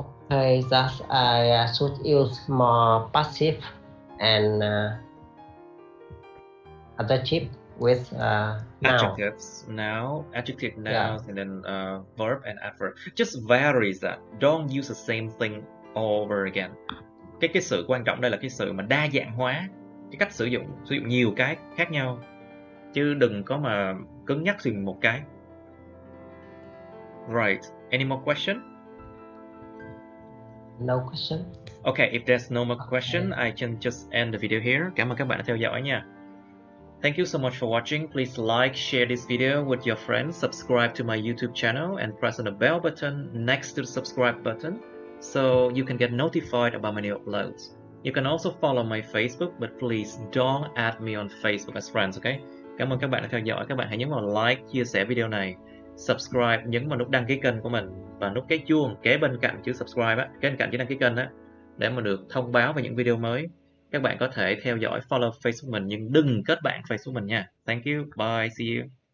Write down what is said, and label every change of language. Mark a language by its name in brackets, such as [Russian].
[English] Okay, that I should use more passive and adjective with noun. Adjectives, now, adjective, nouns, Yeah. and then verb and adverb. Just varies that. Don't use the same thing over again. [Vietnamese] Cái sự quan trọng đây là cái sự mà đa dạng hóa cái cách sử dụng nhiều cái khác nhau, chứ đừng có mà cứng nhắc sử dụng một cái. [English] Right. Any more question? No question. Okay, if there's no more question, I can just end the video here. [Vietnamese] Cảm ơn các bạn đã theo dõi nha. [English] Thank you so much for watching. Please like, share this video with your friends, subscribe to my YouTube channel, and press on the bell button next to the subscribe button so you can get notified about my new uploads. You can also follow my Facebook, but please don't add me on Facebook as friends, okay? [Vietnamese] Cảm ơn các bạn đã theo dõi. Các bạn hãy nhấn vào like, chia sẻ video này, subscribe, nhấn vào nút đăng ký kênh của mình và nút cái chuông kế bên cạnh chữ subscribe á, kế bên cạnh chữ đăng ký kênh á, để mà được thông báo về những video mới. Các bạn có thể theo dõi, follow Facebook mình nhưng đừng kết bạn Facebook mình nha. [English] Thank you, bye, see you.